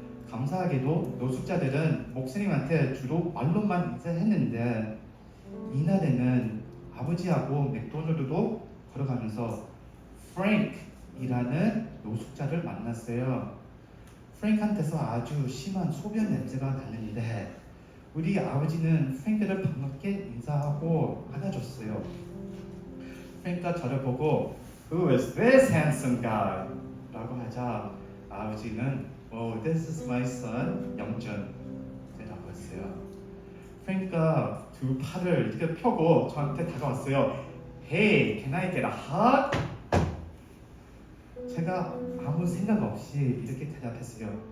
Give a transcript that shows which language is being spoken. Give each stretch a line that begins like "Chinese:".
Korean: 감사하게도 노숙자들은 목사님한테 주로 말로만 인사했는데 이날에는 아버지하고 맥도날드도 걸어가면서 프랭크이라는 노숙자를 만났어요. 프랭크한테서 아주 심한 소변 냄새가 나는데 우리 아버지는 프랭크를 반갑게 인사하고 안아줬어요. 프랭크가 저를 보고
English: Who is this handsome guy?
Korean: 라고 하자 아버지는
English: Oh, this is my son,
Korean: 영준 라고 했어요. 프랭크가 두 팔을 이렇게 펴고 저한테 다가왔어요.
English: Hey, can I get a hug?
Korean: 제가 아무 생각 없이 이렇게 대답했어요.